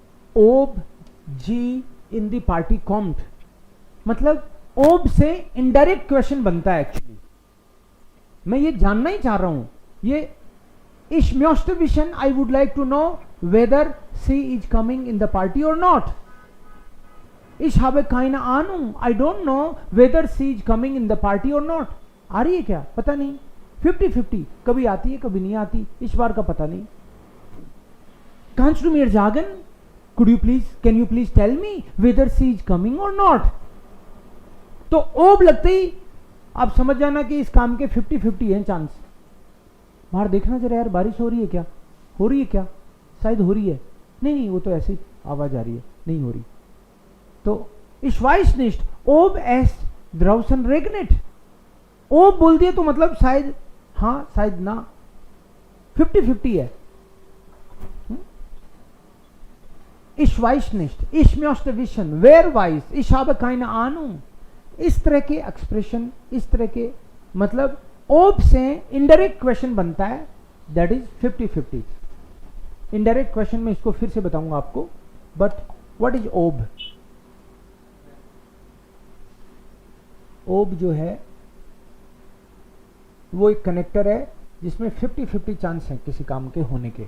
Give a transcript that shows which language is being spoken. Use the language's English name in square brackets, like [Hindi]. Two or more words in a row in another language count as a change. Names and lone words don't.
[German] ob sie in die Party kommt, [Hindi] मतलब ओब से [English] indirect question [Hindi] बनता है एक्चुअली। मैं ये जानना ही चाह रहा हूं, ये [German] Ich möchte wissen, [English] I would like to know whether she is coming in the party or not. [German] Ich habe keine Ahnung, [English] I don't know whether she is coming in the party or not. [Hindi] आ रही है क्या? पता नहीं, 50-50, कभी आती है कभी नहीं आती, इस बार का पता नहीं। [German] Kannst du mir sagen, [English] can you please tell me whether she is coming or not? [Hindi] तो ओब लगते ही आप समझ जाना कि इस काम के 50-50 हैं चांस। बाहर देखना जरा यार, बारिश हो रही है क्या? हो रही है क्या? शायद हो रही है। नहीं वो तो ऐसी आवाज आ रही है, नहीं हो रही। [German] तो ich weiß nicht ob es draußen regnet, [Hindi] ओब बोल दिया तो मतलब शायद हाँ शायद ना, 50-50 है। [German] Ich weiß nicht, ich möchte wissen, wer weiß, ich habe keine Ahnung। [Hindi] इस तरह के एक्सप्रेशन, इस तरह के मतलब ओब से [English] indirect question [Hindi] बनता है, [English] that is 50-50. indirect question [Hindi] में इसको फिर से बताऊंगा आपको, [English] but what is ob? [Hindi] ओब जो है वो एक कनेक्टर है जिसमें 50-50 चांस है किसी काम के होने के।